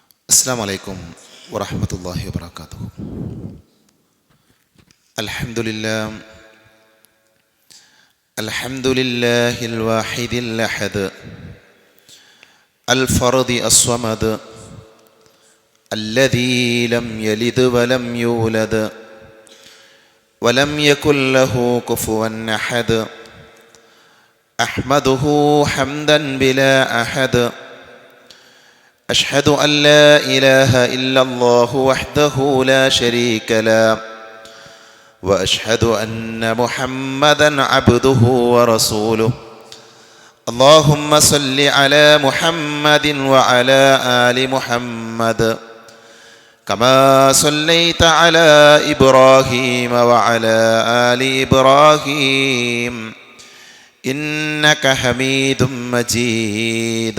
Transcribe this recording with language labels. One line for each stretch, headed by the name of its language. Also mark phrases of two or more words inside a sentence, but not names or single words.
Arabic: السلام عليكم ورحمة الله وبركاته الحمد لله الواحد الأحد الفرد الصمد الذي لم يلد ولم يولد ولم يكن له كفوا أحد. أحمده حمدا بلا أحد. أشهد أن لا إله إلا الله وحده لا شريك له وأشهد أن محمدا عبده ورسوله. اللهم صل على محمد وعلى آل محمد كما صليت على إبراهيم وعلى آل إبراهيم إنك حميد مجيد.